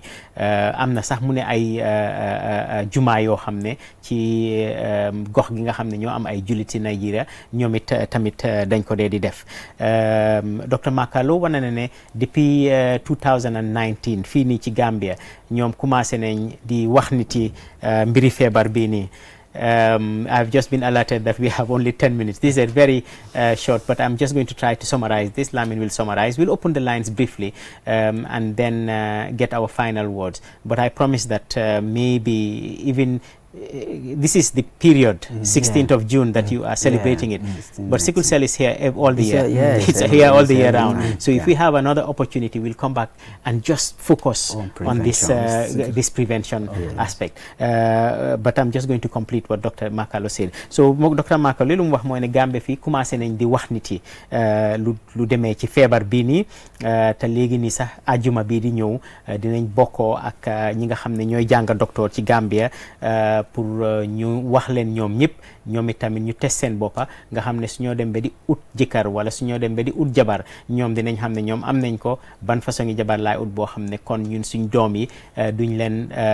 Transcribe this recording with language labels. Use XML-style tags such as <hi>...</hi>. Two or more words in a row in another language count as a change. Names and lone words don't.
<wo>Am na sax mu ne ay jumaa yoo xam ne ci gox gi nga xam ne ñoo am ay jullit ci Nigeria, ñoom it tamit dañ ko dee di def. Docteur Makalu wane na ne depuis 2019 fii nii ci Gambia ñoom commencé nañ di wax nit yi mbiri feebar bii nii.</wo> <en>I've just been alerted that we have only 10 minutes. These are very short, but I'm just going to try to summarize this. Lamin will summarize. We'll open the lines briefly and then get our final words. But I promise that maybe even this is the period, 16th of June, that you are celebrating it. But sickle cell is here all the year. It's here all the year round. So if we have another opportunity, we'll come back and just focus on this prevention aspect. But I'm just going to complete what Dr. Makalu said. So Dr.</en> <wo>Makalu lu mu wax mooy ne Gambie fii commencé nañ di wax nit yi lu demee ci feebar bii nii, te léegi nii sax ajuma bii di ñëw dinañ bokkoo ak ñi nga xam ne ñooy jàng docteur ci Gambia pour ñu wax leen ñoom ñëpp ñoom itamit ñu test seen boppa nga xam ne su ñoo dem ba di ut jëkkër wala su ñoo dem ba di ut jabar ñoom dinañ xam ne ñoom am nañ ko ban façon ngi jabar laay ut boo xam ne kon ñun suñ doom yi duñ leen</wo>